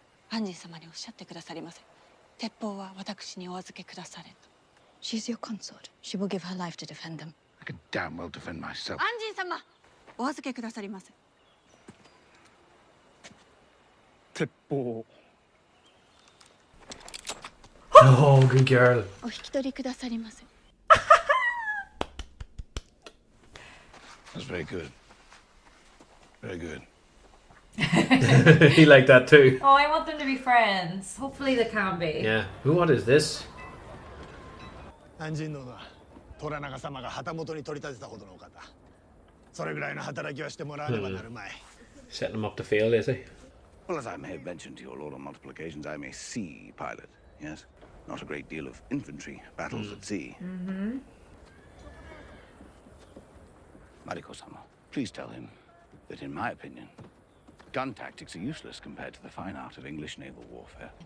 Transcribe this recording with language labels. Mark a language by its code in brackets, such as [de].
[ja] アンジン様におっしゃってくださりませ。鉄砲は私にお預けくだされと。 [en] She's your consort. She will give her life to defend them. I can damn well defend myself. [ja] アンジン様、お預けくださりませ。鉄砲 [en] Oh, good girl. [ja] お引き取りくださりませ。 [en] That's very good. Very good. He liked that too. Oh, I want them to be friends. Hopefully they can be. Yeah. What is this? [ja] 安心殿は虎長様が旗本に取り立てたほどのお方。それぐらいの働きはしてもらわねばなるまい。 [en] Setting him up to fail, is he? Well, as I may have mentioned to your lord on multiple occasions, I'm a sea pilot. Yes, not a great deal of infantry battles at sea. Mariko-sama, please tell him that, in my opinion, gun tactics are useless compared to the fine art of English naval warfare.